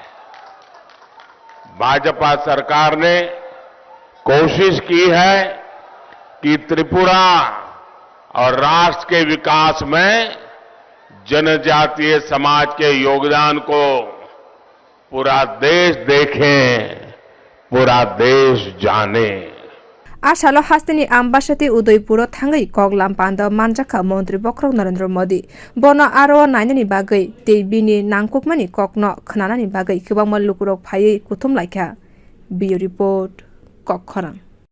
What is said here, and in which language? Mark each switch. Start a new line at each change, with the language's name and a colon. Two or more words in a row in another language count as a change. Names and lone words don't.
Hindi: भाजपा सरकार ने कोशिश की है कि त्रिपुरा और राष्ट्र के विकास में जनजातीय समाज के योगदान को पूरा देश देखे, पूरा देश जाने।
Kok Borok: आसालो हास्तिनी आम्बासाती उदयपुर थांगै कगलाम पान्द मानजाखा मन्त्री बख्रक नरेन्द्र मोदी बनो आरो नायनानि बागै ते बिनि नांकुकमानि ककनो खोनानानि बागै गोबां लुकुरक फायै कुथुम लायखा। बियो रिपोर्ट ककखरां।